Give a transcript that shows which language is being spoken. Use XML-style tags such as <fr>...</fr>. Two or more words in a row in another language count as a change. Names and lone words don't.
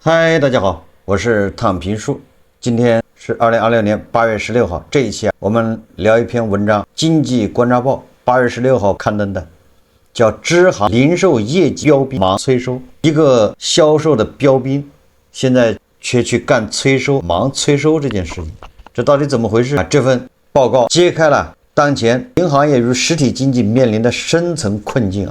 <zh>嗨，大家好，我是躺平叔。今天是2026年8月16号，這一期我們聊一篇文章，《經濟觀察報》8月16號刊登的，叫支行零售業績標兵忙催收。一個銷售的標兵，現在卻去幹催收，忙催收這件事情，這到底怎麼回事啊？這份報告揭開了當前銀行業與實體經濟面臨的深層困境。</zh>